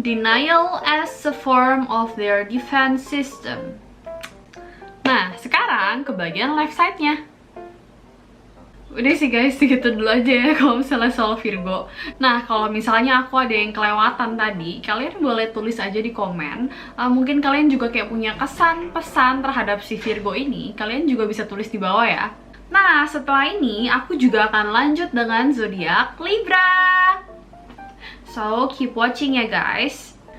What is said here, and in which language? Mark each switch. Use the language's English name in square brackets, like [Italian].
[English] Denial as a form of their defense system. [Indonesian] Nah, sekarang ke bagian left side-nya. Udah sih guys, segitu dulu aja ya kalau misalnya soal Virgo. Nah, kalau misalnya aku ada yang kelewatan tadi, kalian boleh tulis aja di komen. Mungkin kalian juga kayak punya kesan, pesan terhadap si Virgo ini. Kalian juga bisa tulis di bawah ya. Nah, setelah ini aku juga akan lanjut dengan zodiak Libra. [English] So, keep watching ya guys.